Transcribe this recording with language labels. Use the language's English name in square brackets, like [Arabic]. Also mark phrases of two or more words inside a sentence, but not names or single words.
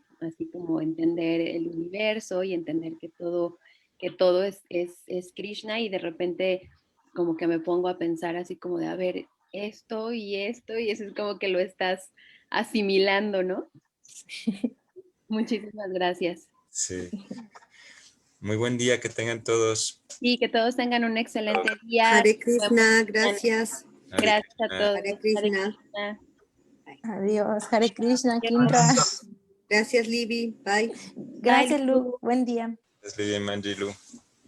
[Spanish] Así como entender el universo y entender que todo es Krishna, y de repente como que me pongo a pensar así como de, a ver, esto, y eso es como que lo estás asimilando, ¿no? Muchísimas gracias. Sí. Muy buen día que tengan todos. Y que todos tengan un excelente día. Hare Nos vemos Krishna, mañana. gracias. Hare Gracias a Krishna. todos. Hare Krishna. Krishna. Adiós. Hare Krishna, Kindra. Gracias, Libby. Bye. Gracias, Lu. Buen día. Leslie y Manji, Lu.